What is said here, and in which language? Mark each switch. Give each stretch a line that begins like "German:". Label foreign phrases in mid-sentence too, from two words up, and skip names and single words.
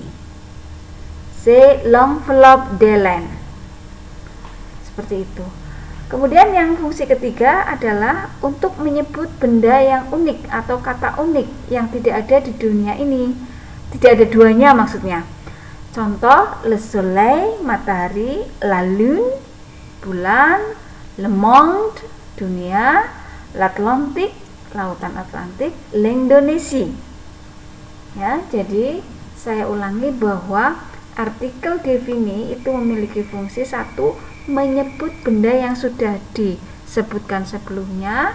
French: C'est l'enveloppe d'Hélène.
Indonesian: Seperti itu. Kemudian yang fungsi ketiga adalah untuk menyebut benda yang unik atau kata unik yang tidak ada di dunia ini. Tidak ada duanya maksudnya. Contoh,
French: le soleil, matahari, la lune, bulan, le monde,
Indonesian: dunia, l'Atlantique, lautan Atlantik, l'Indonésie. Ya, jadi saya ulangi bahwa artikel div ini itu memiliki fungsi satu, menyebut benda yang sudah disebutkan sebelumnya.